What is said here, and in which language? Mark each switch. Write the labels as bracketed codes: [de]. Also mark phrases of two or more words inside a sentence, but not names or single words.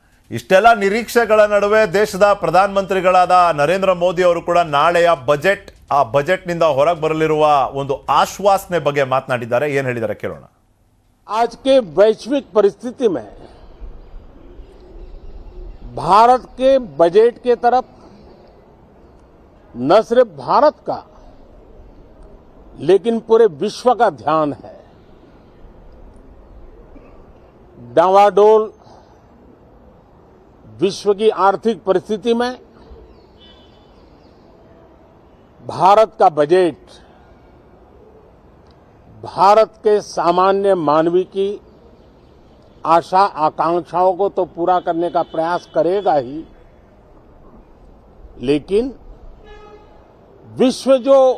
[kn] ಇಷ್ಟೆಲ್ಲ ನಿರೀಕ್ಷೆಗಳ ನಡುವೆ ದೇಶದ ಪ್ರಧಾನಮಂತ್ರಿಗಳಾದ ನರೇಂದ್ರ ಮೋದಿ ಅವರು ಕೂಡ ನಾಳೆಯ ಬಜೆಟ್, ಆ ಬಜೆಟ್ನಿಂದ ಹೊರಗೆ ಬರಲಿರುವ ಒಂದು ಆಶ್ವಾಸನೆ ಬಗ್ಗೆ ಮಾತನಾಡಿದ್ದಾರೆ. ಏನು ಹೇಳಿದ್ದಾರೆ ಕೇಳೋಣ. [hi] आज के वैश्विक परिस्थिति में भारत के बजट के तरफ न सिर्फ भारत का लेकिन पूरे विश्व का ध्यान है. डावाडोल विश्व की आर्थिक परिस्थिति में भारत का बजट भारत के सामान्य मानवी की आशा आकांक्षाओं को तो पूरा करने का प्रयास करेगा ही, लेकिन विश्व जो